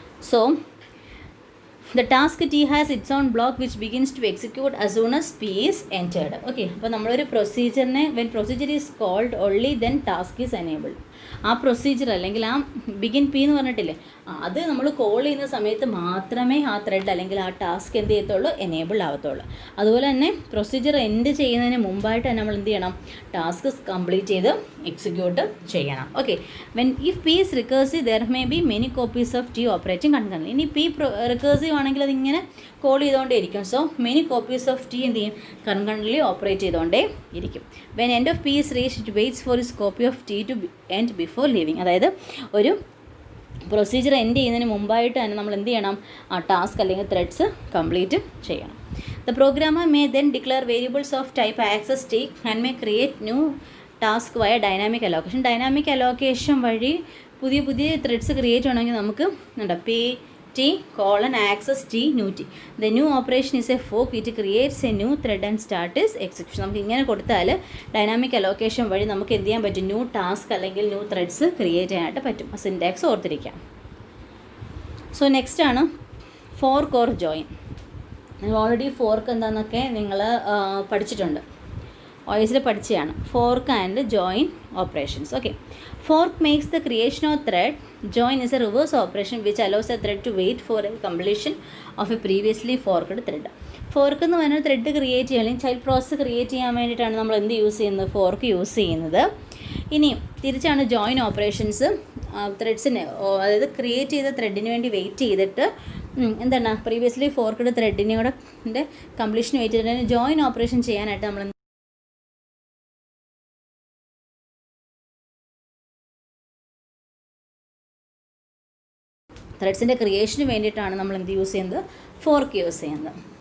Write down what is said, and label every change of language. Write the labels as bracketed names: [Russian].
[English] So the task T has its own block which begins to execute as soon as P is entered. Okay, [Malayalam] അപ്പോൾ നമ്മളൊരു പ്രൊസീജിയറിനെ [English] when procedure is called only then task is enabled. [Malayalam] ആ procedure അല്ലെങ്കിൽ ആ begin P എന്ന് പറഞ്ഞിട്ടില്ലേ, അത് നമ്മൾ call ചെയ്യുന്ന സമയത്ത് മാത്രമേ ആ ത്രെഡ് അല്ലെങ്കിൽ ആ ടാസ്ക് എന്ത് ചെയ്യത്തുള്ളൂ, എനേബിൾ ആവത്തുള്ളൂ. അതുപോലെ തന്നെ പ്രൊസീജിയർ എൻഡ് ചെയ്യുന്നതിന് മുമ്പായിട്ട് തന്നെ നമ്മൾ എന്ത് ചെയ്യണം, ടാസ്ക് കംപ്ലീറ്റ് ചെയ്ത് എക്സിക്യൂട്ട് ചെയ്യണം. [English] Okay, when if P is recursive there may be many copies of T operating concurrently. [Malayalam] ഇനി പി റിക്കേഴ്സീവ് ആണെങ്കിൽ അതിങ്ങനെ കോൾ ചെയ്തുകൊണ്ടേ ഇരിക്കും. [English] so many copies of T [Malayalam] എന്ത് ചെയ്യും, കൺകറൻറ്റ്ലി ഓപ്പറേറ്റ് ചെയ്തുകൊണ്ടേ ഇരിക്കും. [English] When end of P is reached it waits for its copy of T to end before leaving. [Malayalam] അതായത് ഒരു procedure end ചെയ്യുന്നതിന് മുമ്പായിട്ട് തന്നെ നമ്മൾ എന്ത് ചെയ്യണം, ആ ടാസ്ക് അല്ലെങ്കിൽ ത്രെഡ്സ് കംപ്ലീറ്റ് ചെയ്യണം. [English] The programmer may then declare variables of type access T and may create new task via dynamic allocation. [Malayalam] ഡൈനാമിക് അലോക്കേഷൻ വഴി പുതിയ പുതിയ ത്രെഡ്സ് ക്രിയേറ്റ് ചെയ്യണമെങ്കിൽ നമുക്ക് എന്താ P T [English] access t new t. The new operation is a fork. It creates a new thread and start is execution. [Malayalam] നമുക്ക് ഇങ്ങനെ കൊടുത്താൽ ഡൈനാമിക് അലോക്കേഷൻ വഴി നമുക്ക് എന്ത് ചെയ്യാൻ പറ്റും, ന്യൂ ടാസ്ക് അല്ലെങ്കിൽ ന്യൂ ത്രെഡ്സ് ക്രിയേറ്റ് ചെയ്യാനായിട്ട് പറ്റും. ആ സിൻടാക്സ് ഓർത്തിരിക്കാം. സോ നെക്സ്റ്റ് ആണ് ഫോർക്ക് ഓർ ജോയിൻ. നിങ്ങൾ ഓൾറെഡി ഫോർക്ക് എന്താണെന്നൊക്കെ നിങ്ങൾ പഠിച്ചിട്ടുണ്ട്, OSൽ പഠിച്ചതാണ്. [English] Fork and join operations. Okay, fork makes the creation of thread. Join is a reverse operation which allows a thread to wait for a completion of a previously forked thread. [Malayalam] Fork എന്ന് പറഞ്ഞാൽ thread create ചെയ്യാൻ അല്ലെങ്കിൽ child process create ചെയ്യാൻ വേണ്ടിയിട്ടാണ് നമ്മൾ എന്ത് use ചെയ്യുന്നത്, fork use ചെയ്യുന്നത്. ഇനി തിരിച്ചാണ് ജോയിൻ ഓപ്പറേഷൻസ്. ത്രെഡ്സിന് അതായത് ക്രിയേറ്റ് ചെയ്ത ത്രെഡിന് വേണ്ടി വെയിറ്റ് ചെയ്തിട്ട് എന്താണ് പ്രീവിയസ്ലി ഫോർക്ക്ഡ് ത്രെഡിനോടെ കംപ്ലീഷൻ വെയിറ്റ് ചെയ്തിട്ട് ജോയിൻ ഓപ്പറേഷൻ ചെയ്യാനായിട്ട് നമ്മൾ ത്രെഡ്സിൻ്റെ ക്രിയേഷന് വേണ്ടിയിട്ടാണ് നമ്മൾ എന്ത് യൂസ് ചെയ്യുന്നത്, ഫോർക്ക് യൂസ് ചെയ്യുന്നത്.